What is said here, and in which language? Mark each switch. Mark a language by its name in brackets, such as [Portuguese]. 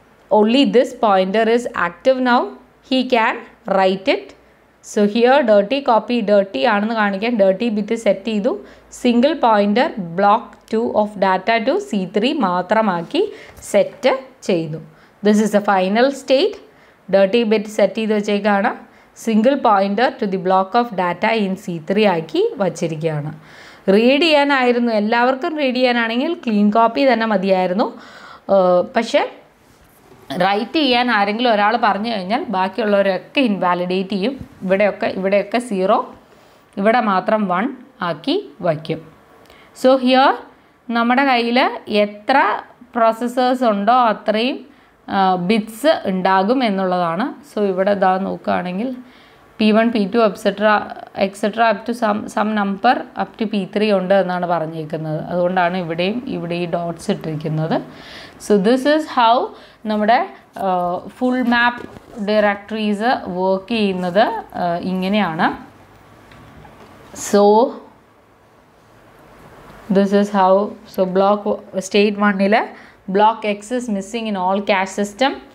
[English] only this pointer is active now. He can write it. So here dirty copy dirty [Malayalam] ആണെന്ന് കാണിക്കാൻ [English] dirty bit set ചെയ്തു. Single pointer block 2 of data to C3 [Malayalam] മാത്രമാക്കി set ചെയ്തു. [English] This is the final state. dirty bit [Malayalam] set ചെയ്ത് വെച്ചേക്കാണ്. [English] single pointer to the block of data in C3 [Malayalam] ആക്കി വച്ചിരിക്കുകയാണ്. Read ചെയ്യാനായിരുന്നു, എല്ലാവർക്കും റീഡ് ചെയ്യാനാണെങ്കിൽ ക്ലീൻ കോപ്പി തന്നെ മതിയായിരുന്നു. പക്ഷേ റൈറ്റ് ചെയ്യാൻ ആരെങ്കിലും ഒരാൾ പറഞ്ഞു കഴിഞ്ഞാൽ ബാക്കിയുള്ളവരൊക്കെ ഇൻവാലിഡേറ്റ് ചെയ്യും. ഇവിടെയൊക്കെ 0, ഇവിടെ മാത്രം 1 ആക്കി വയ്ക്കും. സോ ഹിയർ നമ്മുടെ കയ്യിൽ എത്ര പ്രോസസ്സേഴ്സ് ഉണ്ടോ അത്രയും ബിറ്റ്സ് ഉണ്ടാകും എന്നുള്ളതാണ്. സോ ഇവിടെ ഇതാ നോക്കുകയാണെങ്കിൽ P1 P2 etcetera up to some number up to P3 ഉണ്ട് എന്നാണ് പറഞ്ഞിരിക്കുന്നത്. അതുകൊണ്ടാണ് ഇവിടെ ഈ ഡോട്ട്സ് ഇട്ടിരിക്കുന്നത്. [English] so this is how [Malayalam] നമ്മുടെ ഫുൾ മാപ്പ് ഡയറക്ടറീസ് വർക്ക് ചെയ്യുന്നത് ഇങ്ങനെയാണ്. [English] So this is how. So block state 1 block X is missing in all cache system.